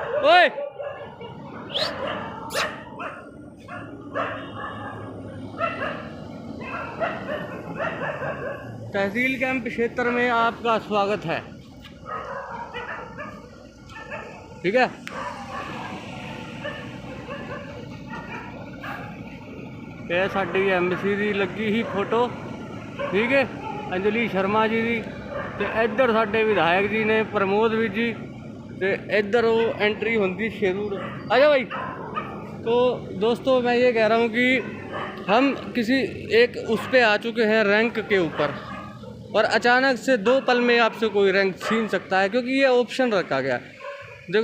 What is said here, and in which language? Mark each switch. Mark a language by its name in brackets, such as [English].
[Hindi] ओए तहसील कैंप क्षेत्र में आपका स्वागत है, ठीक है? [Punjabi] ਇਹ ਸਾਡੀ ਐਮਸੀ ਦੀ ਲੱਗੀ ਹੀ ਫੋਟੋ, ਠੀਕ ਹੈ, ਅੰਜਲੀ ਸ਼ਰਮਾ जी ਦੀ। ਤੇ ਇੱਧਰ ਸਾਡੇ ਵਿਧਾਇਕ ਜੀ ਨੇ ਪ੍ਰਮੋਦ ਵੀਰ जी। ਤੇ ਇੱਧਰ ਉਹ [Hindi] एंट्री होती शेरू। आजा भाई। तो दोस्तों मैं ये कह रहा हूँ कि हम किसी एक उस पे आ चुके हैं रैंक के ऊपर, और अचानक से 2 पल में आपसे कोई रैंक छीन सकता है, क्योंकि ये ऑप्शन रखा गया है।